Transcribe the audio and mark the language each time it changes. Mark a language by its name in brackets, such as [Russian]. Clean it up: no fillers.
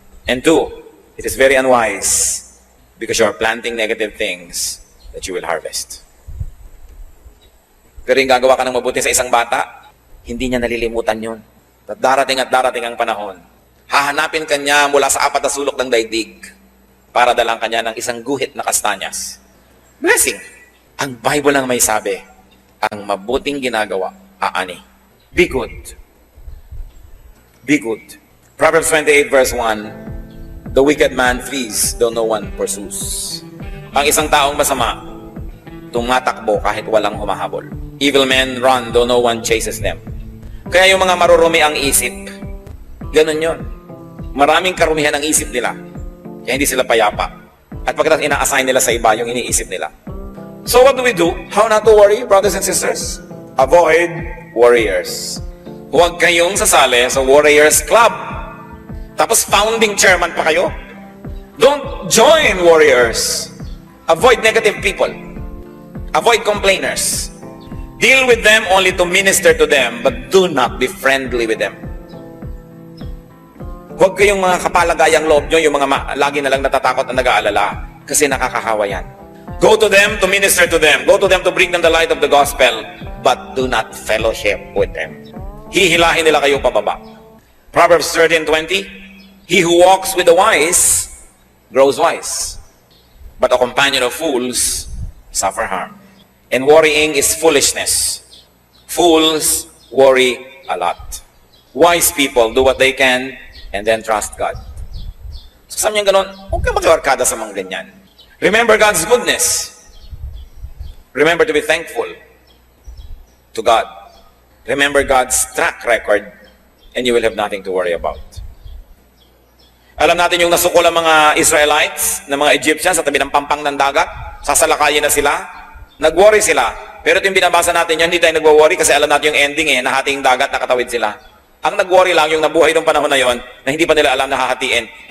[English] And 2, it is very unwise because you are planting negative things that you will harvest. [Filipino] Pero yung gagawa ka ng mabuti sa isang bata, hindi niya nalilimutan yun. At darating ang panahon, hahanapin ka niya mula sa 4 na sulok ng daigdig para dalang kanya ng isang guhit na kastanyas. Blessing. Ang Bible lang may sabi, ang mabuting ginagawa, aani. [English] Be good. Be good. Proverbs 28 verse 1, the wicked man flees, though no one pursues. [Filipino] Ang isang taong masama, tumatakbo kahit walang humahabol. [English] Evil men run, though no one chases them. [Filipino] Kaya yung mga marurumi ang isip, ganun yun. Maraming karumihan ang isip nila, kaya hindi sila payapa. At pagkatapos ina-assign nila sa iba yung iniisip nila. [English] So what do we do? How not to worry, brothers and sisters? Avoid warriors. [Filipino] Huwag kayong sasali sa Warriors Club. Tapos founding chairman pa kayo. [English] Don't join warriors. Avoid negative people. Avoid complainers. Deal with them only to minister to them, but do not be friendly with them. [Filipino] Huwag kayong mga kapalagayang loob nyo, yung mga lagi na lang natatakot at nag-aalala, kasi nakakahawa yan. [English] Go to them to minister to them. Go to them to bring them the light of the gospel, but do not fellowship with them. [Filipino] Hihilahin nila kayo pababa. [English] Proverbs 13:20, he who walks with the wise grows wise, but a companion of fools suffer harm. And worrying is foolishness. Fools worry a lot. Wise people do what they can and then trust God. [Filipino] So sabi niya ganon, huwag kang mag-arkada sa mga ganyan. [English] Remember God's goodness. Remember to be thankful to God. Remember God's track record and you will have nothing to worry about. [Filipino] Alam natin yung nasukol ang mga Israelites, ng mga Egyptians sa tabi ng pampang ng dagat, sasalakayin na sila, nag-worry sila. Pero ito yung binabasa natin yan, hindi tayo nag-worry kasi alam natin yung ending nahating dagat, nakatawid sila. Ang nag-worry lang yung nabuhay ng panahon na yon na hindi pa nila alam na hahatiin.